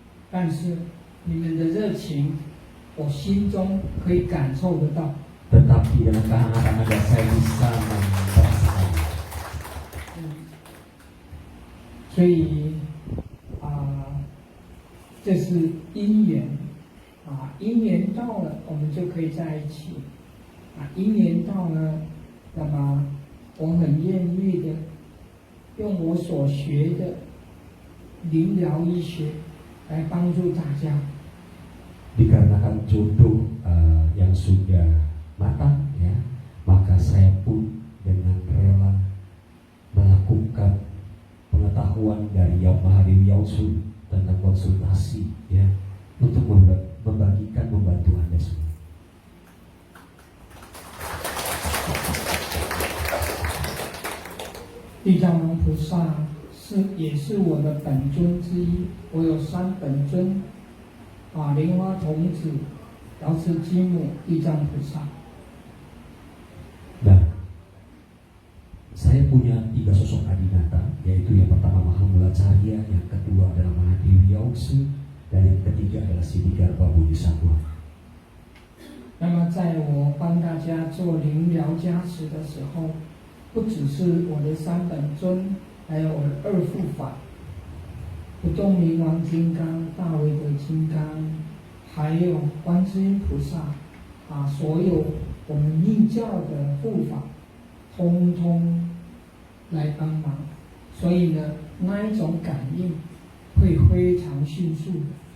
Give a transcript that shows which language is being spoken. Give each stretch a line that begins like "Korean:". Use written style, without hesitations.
Chinese: 但是你们的热情，我心中可以感受得到。
Indonesian: Tetapi dengan kehangatan Anda saya bisa merasakan.
Chinese: 所以这是因缘因缘到了，我们就可以在一起因缘到了，那么我很愿意的用我所学的灵疗医学来帮助大家。
Indonesian: Dikarenakan jodoh yang sudah matang, ya, maka saya pun dengan rela melakukan pengetahuan dari Yang Maha Dewi Yaosu tentang konsultasi, ya, untuk membagikan, membantu Anda semua.
Chinese: 地藏王菩萨也是我的本尊之一，我有3本尊莲花童子、瑶池金母、地藏菩萨。
Indonesian: Nah, saya punya 3 sosok adinata, yaitu yang pertama Mahamulacharya, yang kedua adalah Mahadewi Yaosu, dan yang ketiga adalah Siddhigarbha Bodhisattva.
Chinese: 那么，在我帮大家做灵疗加持的时候，不只是我的3本尊，还有我的2护法，不动明王金刚、大威德金刚，还有观世音菩萨所有我们密教的护法，通通来帮忙，所以呢，那一种感应会非常迅速的。